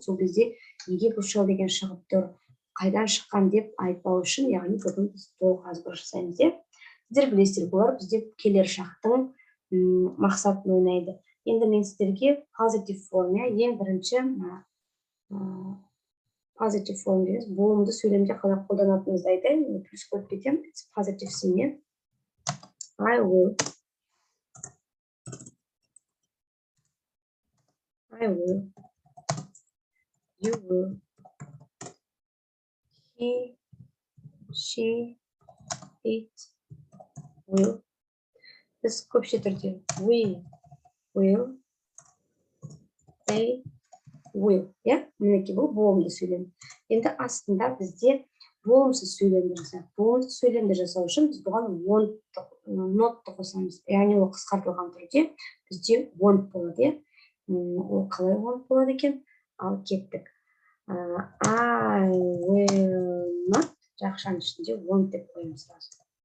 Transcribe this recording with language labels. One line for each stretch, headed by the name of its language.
Kazakh: Сол кезде неге бұл shall деген шығып тұр, қайдан шыққан деп айтпау үшін, яғни бүгін біз толық азбыр жасаймыз. Сіздер білесіздер, бұлар бізде келер шақтың мақсатын ойнайды. Енді мен сіздерге positive form, ең бірінші positive form дейміз, болымды сөйлемде қалай қолданатынымызды айтайын, плюс қойып кетемін.
English: It's positive сіне. I will, you will, he, she, it will.
Kazakh: Біз көпше түрде
English: we will, they will.
Kazakh: Мінекей бұл болымды сөйлем. Енді астында бізде болымсыз сөйлемді жасайық. Болымсыз сөйлемді жасау үшін біз бұған notты қосамыз. Яғни ол қысқартылған түрде бізде want болады. Ол қалай want болады екен? Ал кеттік.
English: I will not,
Kazakh: жақшаның ішінде want деп қоямыз сразу.